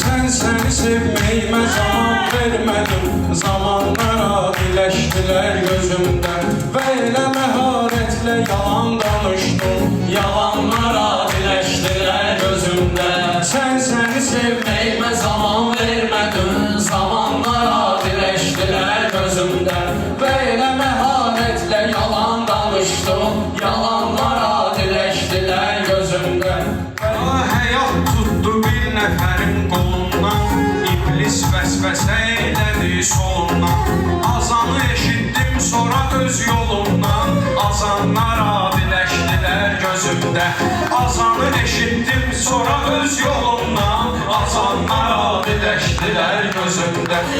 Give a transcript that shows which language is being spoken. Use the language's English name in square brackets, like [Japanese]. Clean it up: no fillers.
[Turkish] seni sevmeyime zaman vermedim. Zamanlar adileştiler gözümden ve [Azerbaijani] elə məharətlə yalan danışdım. [Turkish] Yalanlar adileştiler gözümden. Sen seni sevmeyime zaman vermedin. Zamanlar adileştiler gözümden ve [Azerbaijani] elə məharətlə yalan danışdım. [Turkish] Yalanlar adileştiler gözümden. [Azerbaijani] Həyat tutdu bir nəfərin qolundan, İblis vəsvəsə elədi solundan. Azanı eşitdim sonra öz yolumdan, azanlar adiləşdilər gözümdə. Azanı eşitdim sonra öz yolumdan, azanlar adiləşdilər gözümdə.